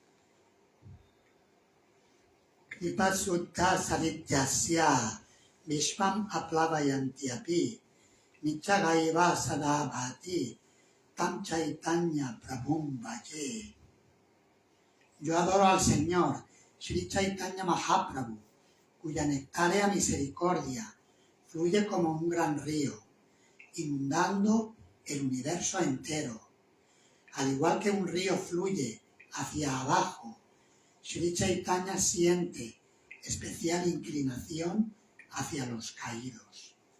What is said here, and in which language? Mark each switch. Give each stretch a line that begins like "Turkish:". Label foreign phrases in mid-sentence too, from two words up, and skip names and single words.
Sanskrit: Kripa Sutta Sarityasya Vishvam Aplavayantyapi Nichagaiva Sadabhati Tam Chaitanya Prabhum Bhaje.
Spanish: Yo adoro al Señor, Sri Chaitanya Mahaprabhu, cuya nectárea misericordia fluye como un gran río, inundando el universo entero. Al igual que un río fluye hacia abajo, Sri Chaitanya siente especial inclinación hacia los caídos.